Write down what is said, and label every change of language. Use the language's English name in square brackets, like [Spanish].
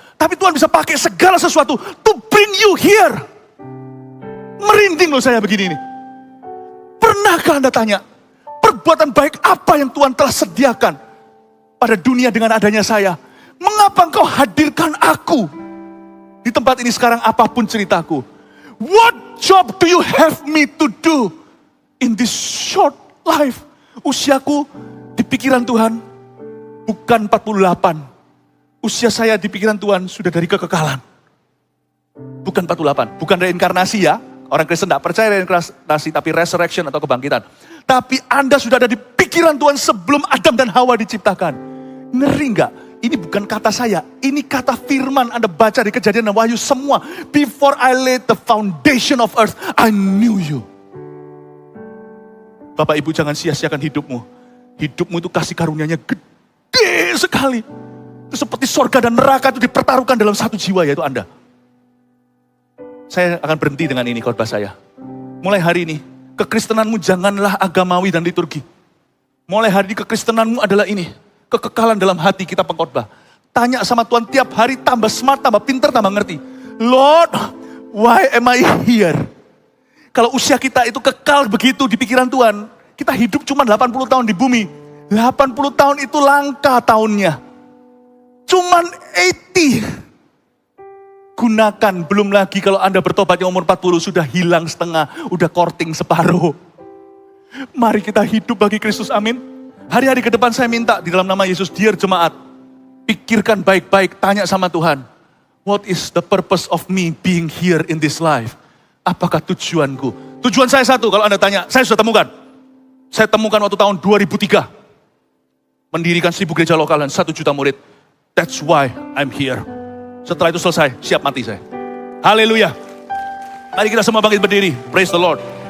[Indonesian] Tapi Tuhan bisa pakai segala sesuatu [English] to bring you here. [Indonesian] Merinding loh saya begini nih. Pernahkah Anda tanya, perbuatan baik apa yang Tuhan telah sediakan pada dunia dengan adanya saya? Mengapa engkau hadirkan aku di tempat ini sekarang apapun ceritaku? [English] What job do you have me to do in this short life? [Indonesian] Usiaku di pikiran Tuhan bukan 48. Usia saya di pikiran Tuhan sudah dari kekekalan. Bukan 48, bukan reinkarnasi ya. Orang Kristen tidak percaya reinkarnasi, tapi resurrection atau kebangkitan. Tapi Anda sudah ada di pikiran Tuhan sebelum Adam dan Hawa diciptakan. Ngeri nggak? Ini bukan kata saya, ini kata firman Anda baca di Kejadian dan Wahyu semua. [English] Before I laid the foundation of earth, I knew you. [Indonesian] Bapak Ibu jangan sia-siakan hidupmu. Hidupmu itu kasih karunia-Nya gede sekali. Itu seperti sorga dan neraka itu dipertaruhkan dalam satu jiwa, yaitu Anda. Saya akan berhenti dengan ini khotbah saya. Mulai hari ini, kekristenanmu janganlah agamawi dan liturgi. Mulai hari ini kekristenanmu adalah ini. Kekekalan dalam hati kita pengkhotbah. Tanya sama Tuhan tiap hari, tambah smart, tambah pinter, tambah ngerti. [English] Lord, why am I here? [Indonesian] Kalau usia kita itu kekal begitu di pikiran Tuhan, kita hidup cuma 80 tahun di bumi. 80 tahun itu langka tahunnya. Cuman 80. Gunakan, belum lagi kalau Anda bertobat yang umur 40 sudah hilang setengah, udah courting separuh. Mari kita hidup bagi Kristus, amin. Hari-hari ke depan saya minta di dalam nama Yesus, dear jemaat, pikirkan baik-baik, tanya sama Tuhan. [English] What is the purpose of me being here in this life? [Indonesian] Apakah tujuanku? Tujuan saya satu, kalau Anda tanya, saya sudah temukan. Saya temukan waktu tahun 2003. Mendirikan 1000 gereja lokal dan 1 juta murid. [English] That's why I'm here. [Indonesian] Setelah itu selesai, siap mati saya. Haleluya. Mari kita semua bangkit berdiri. [English] Praise the Lord.